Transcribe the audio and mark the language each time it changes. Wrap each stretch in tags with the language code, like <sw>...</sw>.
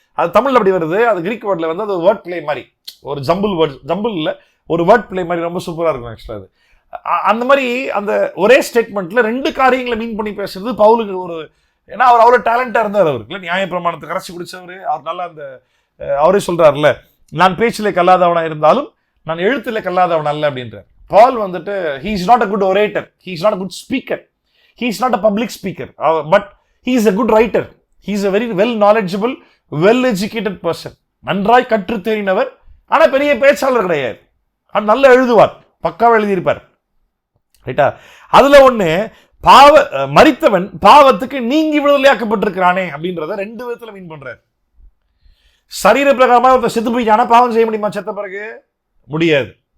<ta>அது தமிழ்ல அப்படி வருது, அது கிரீக் வேர்ட்ல வந்து அது வேர்ட் பிளே மாதிரி, ஒரு ஜம்பிள் இல்ல ஒரு வேர்ட் பிளே மாதிரி ரொம்ப சூப்பரா இருக்கும் ஆக்சுவலா. அது அந்த மாதிரி அந்த ஒரே ஸ்டேட்மெண்ட்ல 2 காரியங்களை மீன் பண்ணி பேசுறது பவுலுக்கு ஒரு, ஏன்னா அவர் அவ்வளவு டேலண்டா இருந்தார். அவருக்கு நியாய பிரமாணத்தை கரைச்சி குடிச்சவரு. அவர் நல்லா அந்த அவரே சொல்றாருல்ல, நான் பேச்சிலே கல்லாதவனா இருந்தாலும் நான் எழுத்துல கல்லாதவன் அல்ல அப்படின்றார். பால் வந்துட்டு</ta> <en>he is not a good orator, he is not a good speaker, he is not a public speaker, but he is a good writer, he is a very well knowledgeable, well educated person.</en> <ta>நன்றாய் கற்று தெரிந்தவர், ஆனா பெரிய பேச்சாளர் கிடையாது. நல்லா எழுதுவார், பக்காவா எழுதியிருப்பார். ரைட்டா? அதுல ஒண்ணு மரித்தவன் பாவத்துக்கு நீங்கி விடுதலையாக்கப்பட்டிருக்கிறானே அப்படின்றத 2 விதத்துல மீன் பண்றாரு. சரீர பிரகாரமா ஒருத்தர் செத்து போயிட்டானா பாவம் செய்ய முடியுமா? செத்த பிறகு முடியாது.</ta>